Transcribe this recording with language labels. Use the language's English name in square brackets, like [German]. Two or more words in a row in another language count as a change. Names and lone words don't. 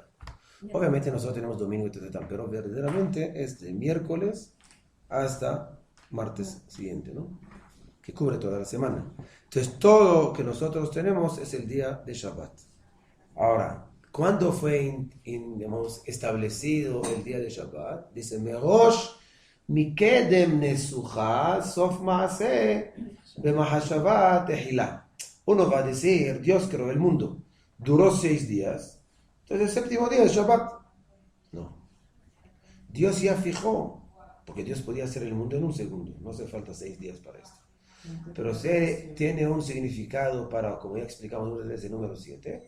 [Spanish] Obviamente nosotros tenemos domingo y tal, pero verdaderamente es de miércoles hasta martes siguiente, ¿no? Que cubre toda la semana. Entonces todo lo que nosotros tenemos es el día de Shabbat. Ahora, ¿cuándo fue digamos, establecido el día de Shabbat? Dice, [Hebrew] מראש מקדם נסוכה סוף מעשה במחשבה תחילה. [Spanish] Uno va a decir, Dios creó el mundo, duró 6 días, entonces el séptimo día es Shabbat. No. Dios ya fijó, porque Dios podía hacer el mundo en un segundo, no hace falta 6 días para esto. Pero tiene un significado para, como ya explicamos muchas veces, el número 7.